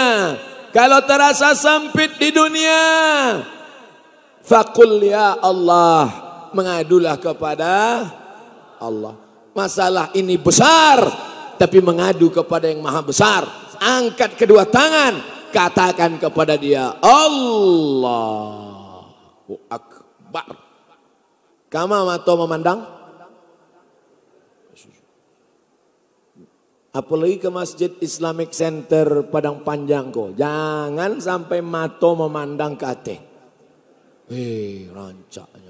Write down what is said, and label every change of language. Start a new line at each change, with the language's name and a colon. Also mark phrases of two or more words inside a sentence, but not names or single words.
Indonesian: Kalau terasa sempit di dunia,
Arabic: faqul ya Allah,
Indonesian: mengadulah kepada Allah. Masalah ini besar, tapi mengadu kepada yang maha besar. Angkat kedua tangan, katakan kepada dia,
Arabic: Allahu Akbar.
Minangkabau: Kama mato memandang,
Indonesian: apalagi ke Masjid Islamic Center Padang Panjang kok.
Minangkabau: Jangan sampai mato memandang ke ate. Rancaknya.